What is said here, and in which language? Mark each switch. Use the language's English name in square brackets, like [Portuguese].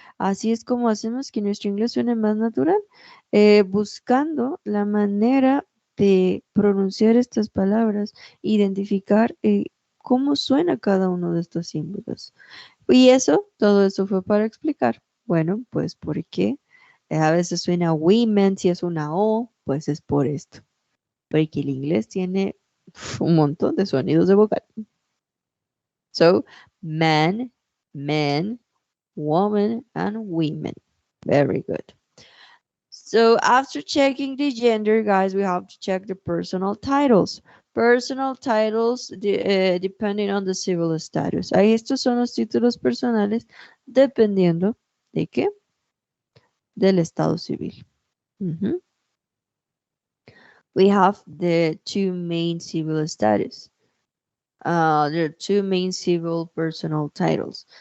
[Spanish] Así es como hacemos que nuestro inglés suene más natural, buscando la manera de pronunciar estas palabras, identificar cómo suena cada uno de estos símbolos. Y eso, todo eso fue para explicar. Bueno, pues ¿por qué? A veces suena women, si es una O, pues es por esto. Porque el inglés tiene un montón de sonidos de vocal. [English] So, man, men, woman, and women. Very good. So after checking the gender, guys, we have to check the personal titles. Personal titles depending on the civil status. [Spanish] Ahí estos son los títulos personales dependiendo de qué? Del estado civil. [English] We have the two main civil status. There are two main civil personal titles.